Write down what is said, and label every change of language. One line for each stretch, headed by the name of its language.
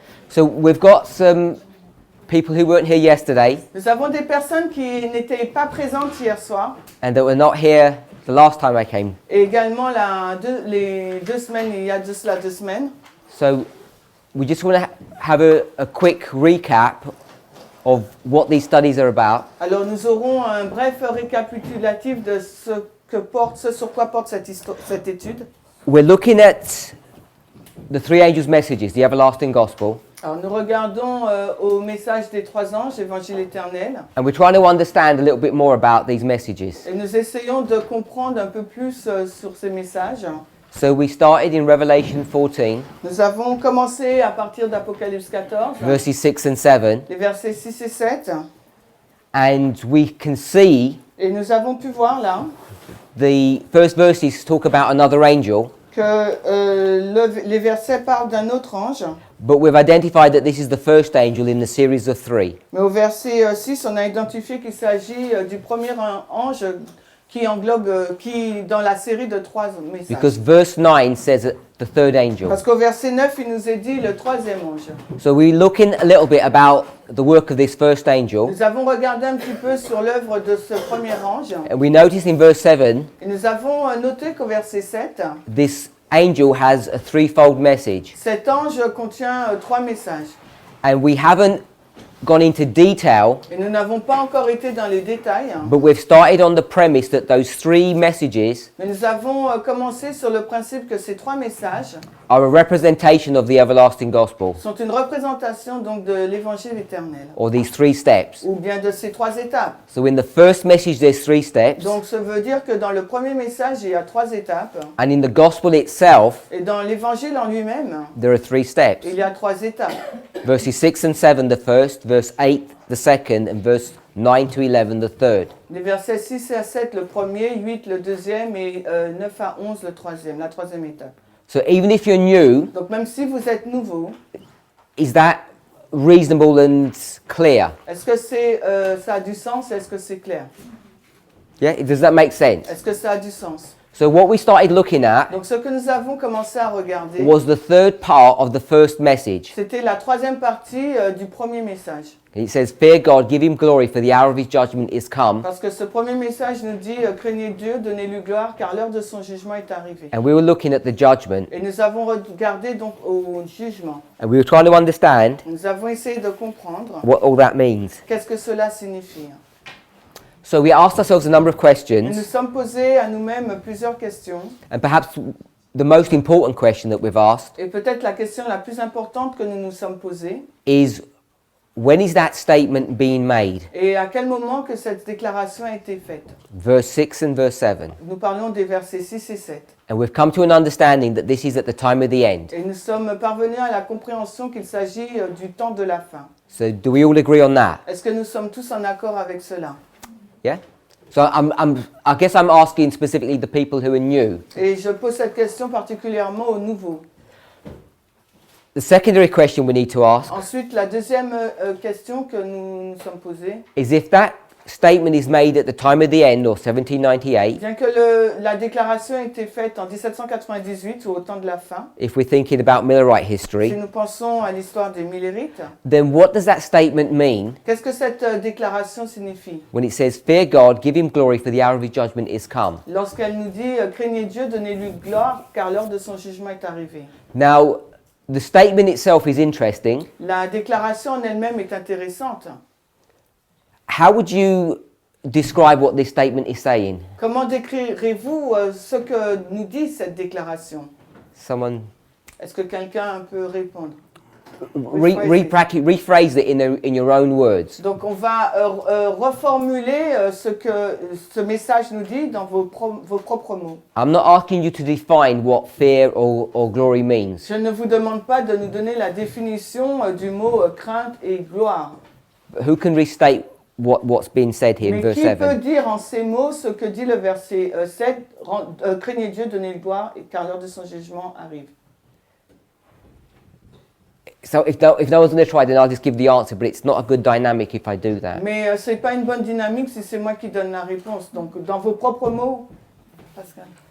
English: So we've got some people who weren't here yesterday
French: Nous avons des personnes qui n'étaient pas présentes hier soir
English: and that were not here the last time I came.
French: et également les 2 semaines, il y a de cela 2 semaines.
English: So we just want to have a quick recap of what these studies are about.
French: Alors nous aurons un bref récapitulatif de ce sur quoi porte cette étude.
English: We're looking at the three angels' messages, the everlasting gospel,
French: Alors nous regardons au message des 3 anges, l'évangile éternel,
English: and we're trying to understand a little bit more about these messages.
French: et nous essayons de comprendre un peu plus sur ces messages.
English: So we started in Revelation 14,
French: Nous avons commencé à partir d'Apocalypse 14,
English: verses 6 and 7,
French: les versets 6 et 7,
English: and we can see
French: et nous avons pu voir là
English: the first verses talk about another angel,
French: que les versets parlent d'un autre ange,
English: but we've identified that this is the first angel in the series of three.
French: mais au verset 6, on a identifié qu'il s'agit du premier ange qui englobe, qui dans la série de 3 messages.
English: Because verse 9 says the third angel.
French: Parce qu'au verset 9, il nous est dit le 3e ange.
English: So we're looking a little bit about the work of this first angel,
French: Nous avons regardé un petit peu sur l'œuvre de ce premier ange,
English: and we notice in verse 7
French: et nous avons noté qu'au verset 7,
English: this angel has a threefold message,
French: cet ange contient 3 messages.
English: and we haven't gone into detail,
French: Et nous n'avons pas encore été dans les détails,
English: but we've started on the premise that those three messages
French: mais nous avons commencé sur le principe que ces 3 messages
English: are a representation of the everlasting gospel,
French: sont une représentation donc de l'évangile éternel,
English: or these three steps.
French: ou bien de ces 3 étapes.
English: So in the first message there's 3 steps,
French: Donc ça veut dire que dans le premier message, il y a 3 étapes,
English: and in the gospel itself
French: et dans l'évangile en lui-même,
English: there are 3 steps.
French: il y a 3 étapes.
English: Verses 6 and 7 the first, verse 8 the second, and verse 9 to 11 the third.
French: Les versets 6 à 7 le premier, 8 le deuxième et 9 à 11 le troisième, la 3e étape.
English: So even if you're new,
French: Donc même si vous êtes nouveau,
English: is that reasonable and clear?
French: est-ce que ça a du sens? Est-ce que c'est clair?
English: Yeah, does that make sense?
French: Est-ce que ça a du sens?
English: So what we started looking at
French: Donc ce que nous avons commencé à regarder,
English: was the third part of the first message.
French: c'était la 3e partie du premier message.
English: It says, "Fear God, give him glory, for the hour of his judgment is come."
French: Parce que ce premier message nous dit craignez Dieu, donnez-lui gloire, car l'heure de son jugement est arrivée.
English: And we were looking at the judgment,
French: Et nous avons regardé donc au jugement.
English: and we were trying to understand
French: Nous avons essayé de comprendre
English: what all that means.
French: qu'est-ce que cela signifie.
English: So we asked ourselves a number of
French: Et nous
English: questions,
French: sommes posés à nous-mêmes plusieurs questions.
English: and perhaps the most important question that we've asked
French: Et peut-être la question la plus importante que nous nous sommes posée,
English: is, when is that statement being made?
French: et à quel moment que cette déclaration a été faite.
English: Verse 6 and verse 7.
French: Nous parlons des versets 6 et 7.
English: And we've come to an understanding that this is at the time of the end.
French: Et nous sommes parvenus à la compréhension qu'il s'agit du temps de la fin.
English: So do we all agree on that?
French: Est-ce que nous sommes tous en accord avec cela?
English: Yeah? So I guess I'm asking specifically the people who are new.
French: Et je pose cette question particulièrement aux nouveaux.
English: The secondary question we need to ask
French: Ensuite, la deuxième question que nous nous sommes posées,
English: is, if that statement is made at the time of the end, or 1798,
French: bien que la déclaration ait été faite en 1798 ou au temps de la fin,
English: if we're thinking about Millerite
French: si
English: history,
French: nous pensons à l'histoire des Millérites,
English: then what does that statement mean
French: qu'est-ce que cette déclaration signifie?
English: when it says, "Fear God, give him glory, for the hour of his judgment is come"?
French: Lorsqu'elle nous dit craignez Dieu, donnez-lui gloire, car l'heure de son jugement est arrivée.
English: Now, the statement itself is interesting.
French: La déclaration en elle-même est intéressante.
English: How would you describe what this statement is saying?
French: Comment décrirez-vous ce que nous dit cette déclaration?
English: Someone
French: Est-ce que quelqu'un peut répondre?
English: rephrase it in your own words.
French: Donc on va reformuler ce que ce message nous dit dans vos propres mots.
English: I'm not asking you to define what fear or glory means.
French: Je ne vous demande pas de nous donner la définition du mot crainte et gloire.
English: But who can restate what's been said here in
French: Mais
English: verse
French: qui peut
English: 7?
French: dire en ces mots ce que dit le verset 7, craignez Dieu, donnez-lui gloire, car l'heure de son jugement arrive.
English: So if no one's going to try, then I'll just give the answer, but it's not a good dynamic if I do that.
French: Mais c'est pas une bonne dynamique si c'est moi qui donne la réponse. Donc dans vos propres mots, Pascal.